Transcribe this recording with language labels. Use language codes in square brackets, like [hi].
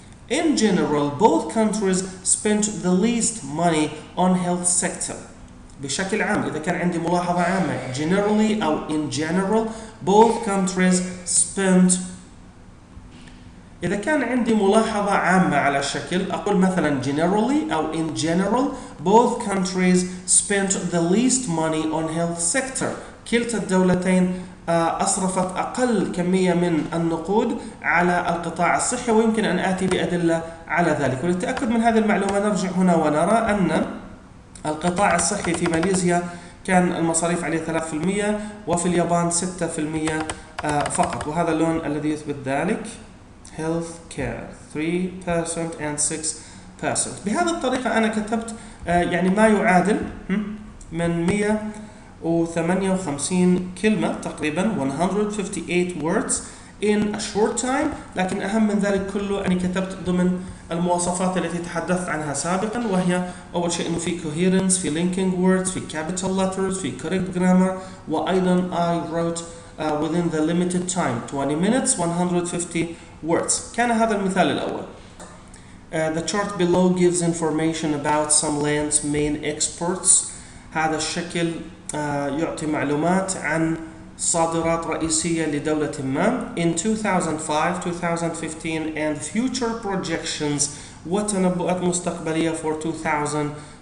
[en] In general, both countries spent the least money on health sector. [ar] بشكل عام إذا كان عندي ملاحظة عامة generally أو [en] in general both countries spent. [ar] إذا كان عندي ملاحظة عامة على الشكل أقول مثلا generally أو [en] in general both countries spent the least money on health sector. [ar] كلتا الدولتين أصرفت أقل كمية من النقود على القطاع الصحي، ويمكن أن آتي بأدلة على ذلك. وللتأكد من هذه المعلومة نرجع هنا ونرى أن القطاع الصحي في ماليزيا كان المصاريف عليه 3% وفي اليابان 6% فقط، وهذا اللون الذي يثبت ذلك. [en] health care 3% and 6%. [ar] بهذه الطريقة أنا كتبت يعني ما يعادل من 158 كلمة تقريبا [en] 158 words in a short time. [ar] لكن أهم من ذلك كله أني كتبت ضمن المواصفات التي تحدثت عنها سابقا، وهي أول شيء أنه في coherence، في linking words، في capital letters، في correct grammar، وأيضا [en] I wrote within the limited time 20 minutes 150 words. [ar] كان هذا المثال الأول. [en] The chart below gives information about some land's main exports. [ar] هذا الشكل يعطي معلومات عن صادرات رئيسية لدولة ما [en] in 2005, 2015 and future projections [ar] وتنبؤات مستقبلية [en] for 2025.